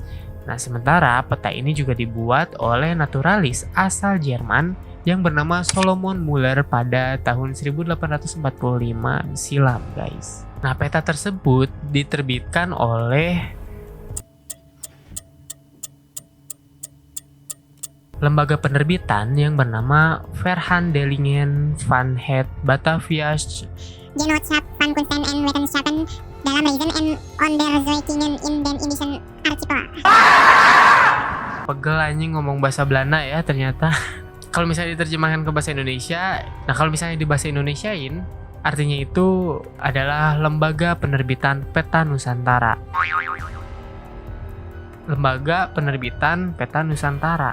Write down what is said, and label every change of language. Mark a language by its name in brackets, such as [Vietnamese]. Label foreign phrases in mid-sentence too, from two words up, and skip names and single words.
[Indonesian] Nah sementara peta ini juga dibuat oleh naturalis asal Jerman yang bernama Solomon Muller pada tahun 1845 silam guys. Nah peta tersebut diterbitkan oleh lembaga penerbitan yang bernama Verhandelingen van het Batavia Genootschap van Kunsten en Wetenschappen dalam Lezen en Onderzoekingen in den Indischen Archipel. Pegel anjing ngomong bahasa Belanda ya ternyata. Kalau misalnya diterjemahkan ke bahasa Indonesia, nah kalau misalnya di bahasa Indonesiain, artinya itu adalah Lembaga Penerbitan Peta Nusantara. Lembaga Penerbitan Peta Nusantara.